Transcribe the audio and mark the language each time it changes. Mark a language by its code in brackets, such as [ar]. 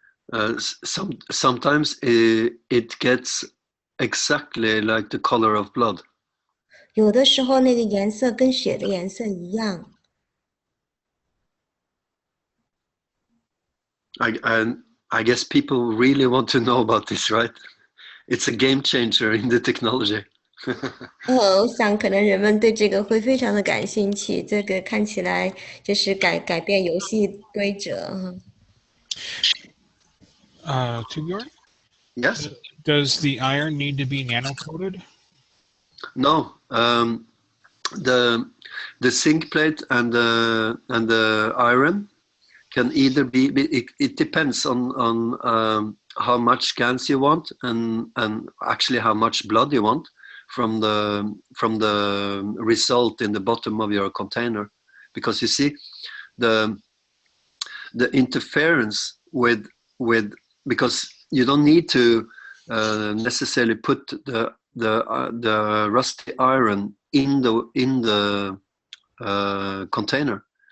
[en] Sometimes it gets exactly like the color of blood. [zh] 有的时候那个颜色跟血的颜色一样。 [en] I guess people really want to know about this, right? It's a game changer in the technology. [zh] 我想可能人们对这个会非常的感兴趣，这个看起来就是改变游戏规则。 [en] Torbjorn? Yes. Does the iron need to be nano-coated? No. The zinc plate and the iron can either be. It depends on how much GANs you want and actually how much blood you want from the result in the bottom of your container, because you see the interference with because you don't need to necessarily put the rusty iron in the container.